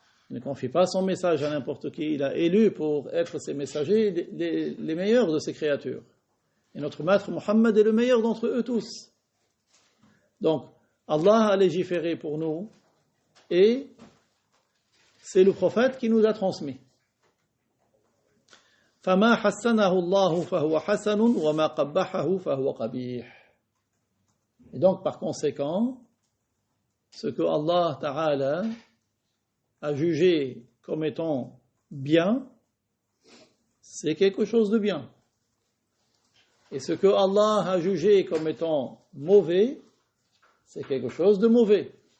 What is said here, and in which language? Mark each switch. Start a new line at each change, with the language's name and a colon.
French: Il ne confie pas son message à n'importe qui. Il a élu pour être ses messagers les meilleurs de ses créatures. Et notre maître Muhammad est le meilleur d'entre eux tous. Donc, Allah a légiféré pour nous et c'est le prophète qui nous a transmis.
Arabic: فما حسنه الله فهو حسن وما قبحه فهو قبيح.
French: Et donc par conséquent, ce que Allah Ta'ala a jugé comme étant bien, c'est quelque chose de bien. Et ce que Allah a jugé comme étant mauvais, c'est quelque chose de mauvais.